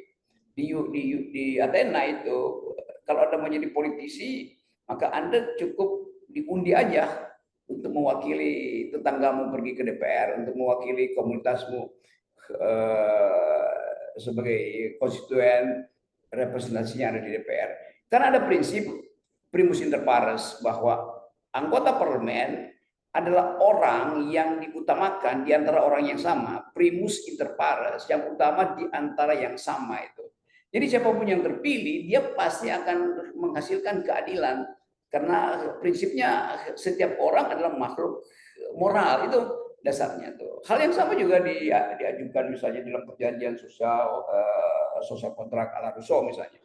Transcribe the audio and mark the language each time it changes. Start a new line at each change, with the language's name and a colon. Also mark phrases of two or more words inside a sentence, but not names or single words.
Indonesian: Di Athena itu, kalau Anda menjadi politisi, maka Anda cukup diundi aja untuk mewakili tetanggamu pergi ke DPR, untuk mewakili komunitasmu sebagai konstituen representasinya ada di DPR. Karena ada prinsip
Latin: primus inter pares
Indonesian: bahwa anggota parlemen adalah orang yang diutamakan di antara orang yang sama,
Latin: primus inter pares,
Indonesian: yang utama di antara yang sama itu. Jadi siapapun yang terpilih, dia pasti akan menghasilkan keadilan. Karena prinsipnya setiap orang adalah makhluk moral, itu dasarnya tuh. Hal yang sama juga diajukan misalnya dalam perjanjian sosial kontrak ala Rousseau misalnya.